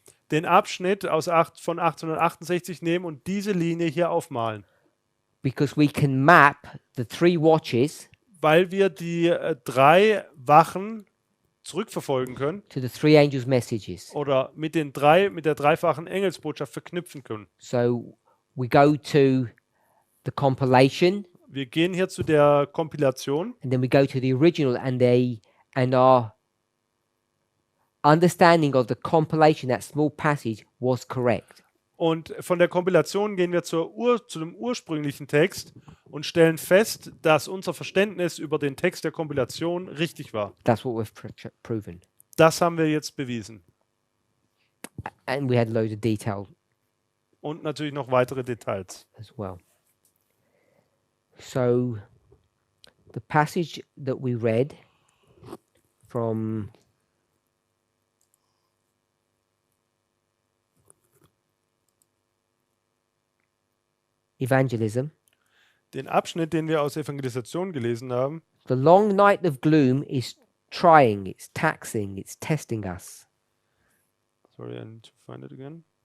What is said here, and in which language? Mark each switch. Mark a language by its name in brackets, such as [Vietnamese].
[German] den Abschnitt von 1868 nehmen und diese Linie hier aufmalen, [English] Because we can map the three watches [German] weil wir die 3 Wachen zurückverfolgen können [English] to the three angels' messages. [German] oder mit der dreifachen Engelsbotschaft verknüpfen können. [English] So we go to the compilation, [German] Wir gehen hier zu der Kompilation [English] and then we go to the original, and our understanding of the compilation, that small passage, was correct. [German] und von der Kompilation gehen wir zu dem ursprünglichen Text und stellen fest, dass unser Verständnis über den Text der Kompilation richtig war. [English] That's what we've proven. [German] Das haben wir jetzt bewiesen. [English] And we had a load of detail [German] Und natürlich noch weitere Details. [English] as well. So, the passage that we read from evangelism, [German] Den Abschnitt, den wir aus Evangelisation gelesen haben, [English] the long night of gloom is trying, it's taxing, it's testing us. sorry, I need to find it again.